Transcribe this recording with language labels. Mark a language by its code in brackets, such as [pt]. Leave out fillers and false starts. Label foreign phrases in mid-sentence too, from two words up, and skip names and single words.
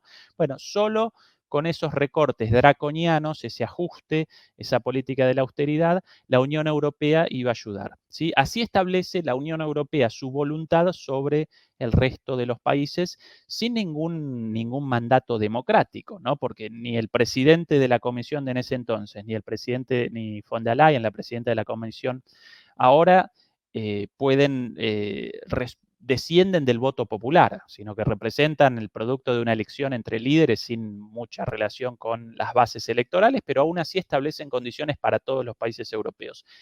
[es] Bueno, solo con esos recortes draconianos, ese ajuste, esa política de la austeridad, la Unión Europea iba a ayudar, ¿sí? Así establece la Unión Europea su voluntad sobre el resto de los países sin ningún mandato democrático, ¿no? Porque ni el presidente de la Comisión de en ese entonces, ni el presidente, ni von der Leyen, la presidenta de la Comisión, ahora pueden descienden del voto popular, sino que representan el producto de una elección entre líderes sin mucha relación con las bases electorales, pero aún así establecen condiciones para todos los países europeos.